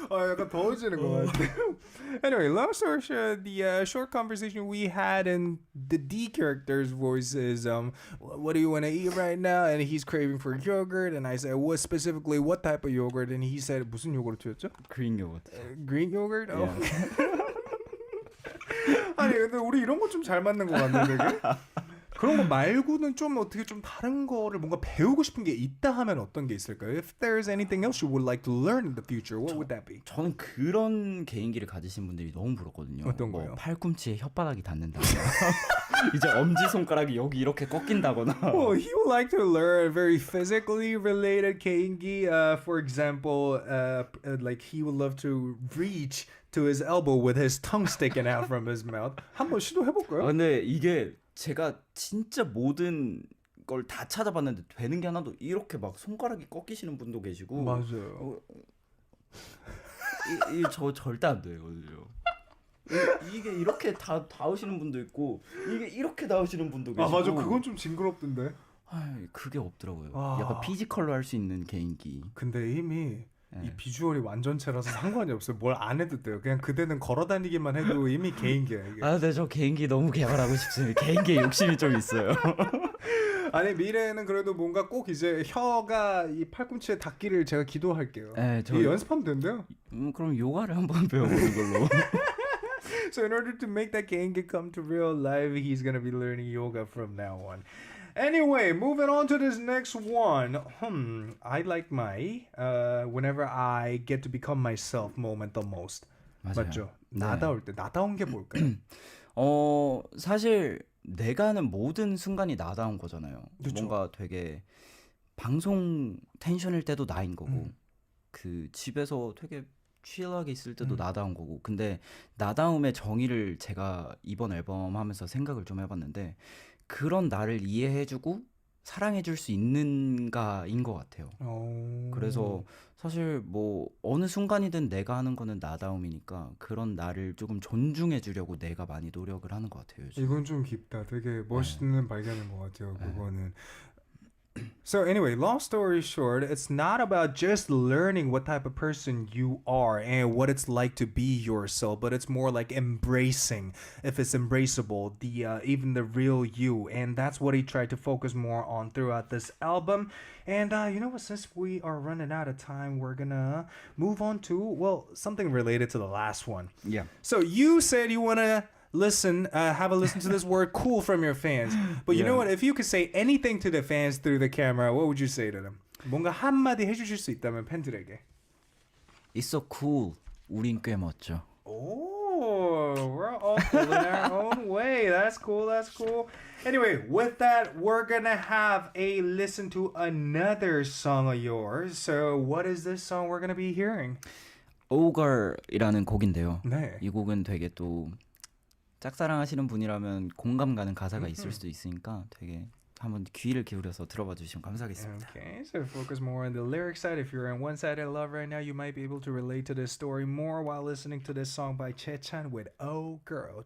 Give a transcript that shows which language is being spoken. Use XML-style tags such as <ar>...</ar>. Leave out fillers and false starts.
<ko>약간 더워지는 것 같아요.</ko> <en>Anyway, long story short, the short conversation we had in the D character's voice is, what do you want to eat right now? And he's craving for yogurt. And I said, what type of yogurt? And he said,</en> <ko>무슨 요구르트였죠? 그린 요거트.</ko> <en>Green yogurt? Oh.</en> <ko>아니, 근데 우리 이런 거 좀 잘 맞는 것 같네, 되게. 그런 거 말고는 좀 어떻게 좀 다른 거를 뭔가 배우고 싶은 게 있다 하면 어떤 게 있을까요?</ko> <en>If there's anything else you would like to learn in the future, what would that be?</en> <ko>저는 그런 개인기를 가지신 분들이 너무 부럽거든요. 어떤 거요? 팔꿈치에 혓바닥이 닿는다거나 이제 엄지손가락이 여기 이렇게 꺾인다거나.</ko> <en>Well, he would like to learn very physically related 개인기. For example, like he would love to reach to his elbow with his tongue sticking out from his mouth.</en> <ko>한번 시도해볼까요? 근데 이게 제가 진짜 모든 걸 다 찾아봤는데 되는 게 하나도 이렇게 막 손가락이 꺾이시는 분도 계시고. 맞아요. 저 절대 안 되거든요. 이게 이렇게 닿으시는 분도 있고 이게 이렇게 닿으시는 분도 계시고. 맞아, 그건 좀 징그럽던데. 그게 없더라고요. 약간 피지컬로 할 수 있는 개인기. 근데 이미 이 비주얼이 완전체라서 상관이 없어요. 뭘 안 해도 돼요. 그냥 그대는 걸어다니기만 해도 이미 개인기야 이게. 아, 네, 저 개인기 너무 개발하고 싶습니다. 개인기에 욕심이 좀 있어요. 아니 미래에는 그래도 뭔가 꼭 이제 혀가 이 팔꿈치에 닿기를 제가 기도할게요. 네, 이게 연습하면 된대요. 그럼 요가를 한번 배워보는 걸로.</ko> <en>So in order to make that 개인기 come to real life, he's gonna be learning yoga from now on. Anyway, moving on to this next one. I like my whenever I get to become myself moment the most.</en> <ko>맞아요. 맞죠? 네. 나다울 때 나다운 게 뭘까요? 사실 내가 하는 모든 순간이 나다운 거잖아요. 그쵸. 뭔가 되게 방송 텐션일 때도 나인 거고 그 집에서 되게 칠하게 있을 때도 나다운 거고. 근데 나다움의 정의를 제가 이번 앨범 하면서 생각을 좀 해봤는데 그런 나를 이해해주고 사랑해줄 수 있는가인 것 같아요. 그래서 사실 뭐 어느 순간이든 내가 하는 거는 나다움이니까 그런 나를 조금 존중해주려고 내가 많이 노력을 하는 것 같아요. 요즘. 이건 좀 깊다. 되게 멋있는 발견인 것 같아요. 그거는.</ko> <en>So anyway, long story short, it's not about just learning what type of person you are and what it's like to be yourself, but it's more like embracing, if it's embraceable, the even the real you, and that's what he tried to focus more on throughout this album. And you know what? Since we are running out of time, we're gonna move on to something related to the last one. Yeah. So you said you wanna have a listen to this word cool from your fans. But you know what? If you could say anything to the fans through the camera, what would you say to them?</en> <ko>뭔가 한마디 해주실 수 있다면 팬들에게.</ko> <en>It's so cool.</en> <ko>우린 꽤 멋져.</ko> <en>Oh, we're all cool in our own way. That's cool. That's cool. Anyway, with that, we're gonna have a listen to another song of yours. So, what is this song we're gonna be hearing?</en> <ko>Ogre이라는 곡인데요. 네. 이 곡은 되게 또 짝사랑하시는 분이라면 공감 가는 가사가 있을 수도 있으니까 되게 한번 귀를 기울여서 들어봐 주시면 감사하겠습니다.</ko> <en>Okay, so focus more on the lyric side. If you're in one-sided love right now, you might be able to relate to this story more while listening to this song by Chaechan with Oh Girl.</en>